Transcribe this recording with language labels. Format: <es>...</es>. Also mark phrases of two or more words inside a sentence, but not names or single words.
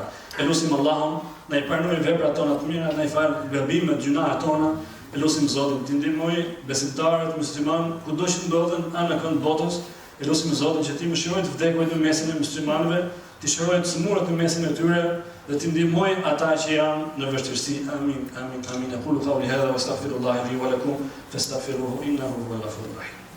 <sq>Lutim Allahun na i pranojë veprat tona të mira, na i fal gabimet, gjunahet tona. Lutim Zotin të ndihmojë besimtarët muslimanë kudo që ndodhen anë kënd botës. Lutim Zotin që ti mëshiroj të vdekujt në mesin e muslimanëve, të shëroj të smurat në mesin e tyre dhe të ndihmoj ata që janë në vështirësi. Amin, amin, amin.</sq> <ar>أقول قولي هذا وأستغفر الله لي ولكم فاستغفروه إنه هو الغفور الرحيم.</ar>